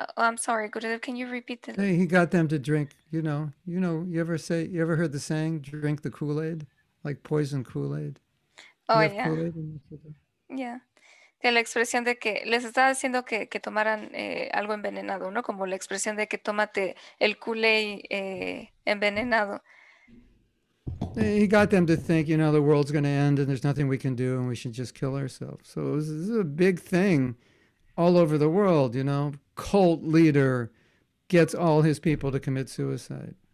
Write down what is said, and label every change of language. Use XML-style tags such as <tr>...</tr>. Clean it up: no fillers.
<en>Oh, I'm sorry, Gurudev, can you repeat it? He got them to drink, you ever heard the saying, drink the Kool-Aid? Like poison Kool-Aid? Oh, You have yeah. Kool-Aid in Mexico? Yeah.</en> <es>Que la expresión de que les estaba diciendo que tomaran algo envenenado, ¿no? Como la expresión de que tómate el Kool-Aid envenenado.</es> <en>He got them to think, the world's going to end and there's nothing we can do and we should just kill ourselves. So this is a big thing all over the world, Cult leader gets all his people to commit suicide.</en>